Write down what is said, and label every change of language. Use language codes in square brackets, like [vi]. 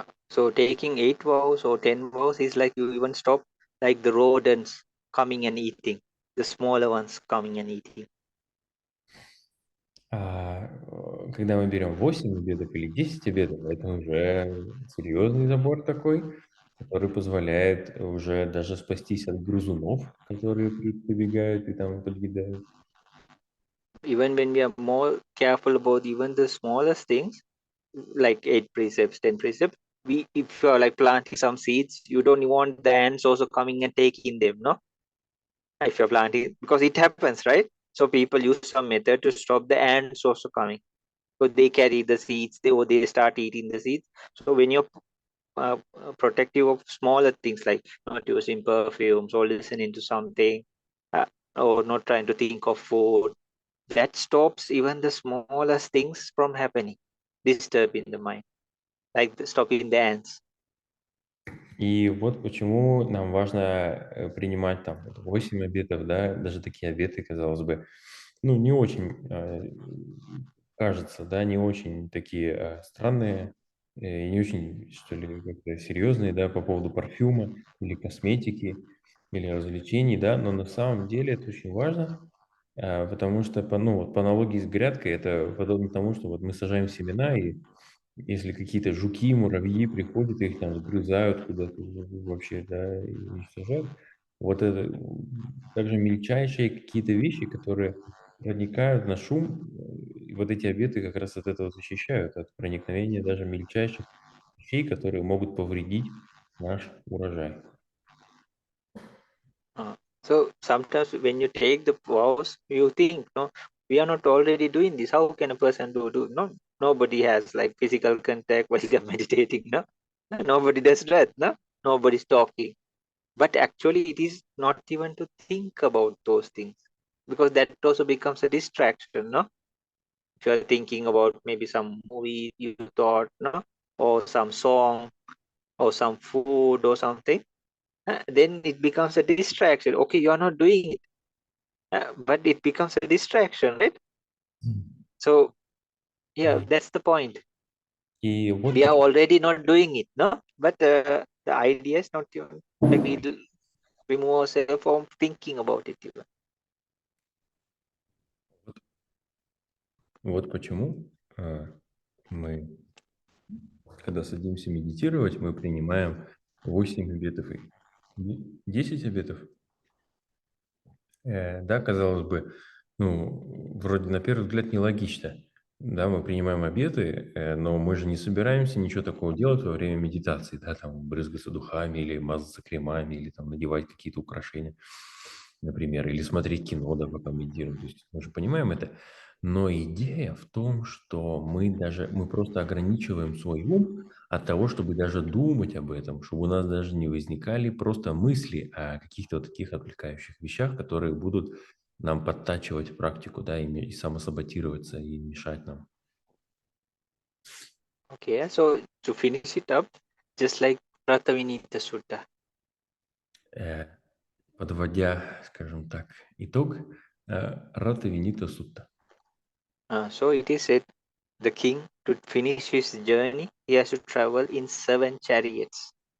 [en] So taking 8 vows or 10 vows is like you even stop like the rodents coming and eating, the smaller ones coming and eating. [ru] Когда мы берем 8 обедов или 10 обедов, это уже серьезный забор такой, который позволяет уже даже спастись от грызунов, которые прибегают и там подъедают. [en] Even when we are more careful about even the smallest things, like 8 precepts, 10 precepts, if you are like planting some seeds, you don't want the ants also coming and taking them, no? If you're planting, because it happens, right? So people use some method to stop the ants also coming. So they carry the seeds, they start eating the seeds. So when you're protective of smaller things like not using perfumes or listening to something, or not trying to think of food, that stops even the smallest things from happening, disturbing the mind, like stopping the ants. [ru] И вот почему нам важно принимать там 8 обетов, да, даже такие обеты, казалось бы, ну, не очень, кажется, да, не очень такие странные, не очень, что ли, как-то серьезные, да, по поводу парфюма или косметики, или развлечений, да, но на самом деле это очень важно, потому что, ну, вот по аналогии с грядкой, это подобно тому, что вот мы сажаем семена, и если какие-то жуки, муравьи приходят, их там сгрызают куда-то вообще, да, и уничтожают. Вот это также мельчайшие какие-то вещи, которые проникают на шум, и вот эти обеты как раз от этого защищают, от проникновения даже мельчайших вещей, которые могут повредить наш урожай. [en] So sometimes when you take the vows, you think, no, we are not already doing this. How can a person do? No, nobody has like physical contact while they're meditating. No, nobody does that. No, nobody's talking. But actually, it is not even to think about those things, because that also becomes a distraction. No, if you are thinking about maybe some movie you thought, no, or some song or some food or something, then it becomes a distraction. Okay, you are not doing it, but it becomes a distraction, right? So yeah, that's the point. [ru] И вот [en] We are already not doing it, no, but the idea is not even like we remove ourselves from thinking about it even. [ru] вот почему мы, когда садимся медитировать, мы принимаем 8 обетов и 10 обетов. Да, казалось бы, ну, вроде на первый взгляд нелогично. Да, мы принимаем обеты, но мы же не собираемся ничего такого делать во время медитации, да, там брызгаться духами или мазаться кремами, или там надевать какие-то украшения, например, или смотреть кино, да, пока медитируем. То есть мы же понимаем это. Но идея в том, что мы просто ограничиваем свой ум от того, чтобы даже думать об этом, чтобы у нас даже не возникали просто мысли о каких-то вот таких отвлекающих вещах, которые будут нам подтачивать практику, да, и самосаботироваться, и мешать нам. [en] Okay, so to finish it up, just like Pratavinita Sutta. [ru] Подводя, скажем так, итог, Рата Винита Сутта. [en] So it is said the king, to finish his journey, he has to travel in 7 chariots.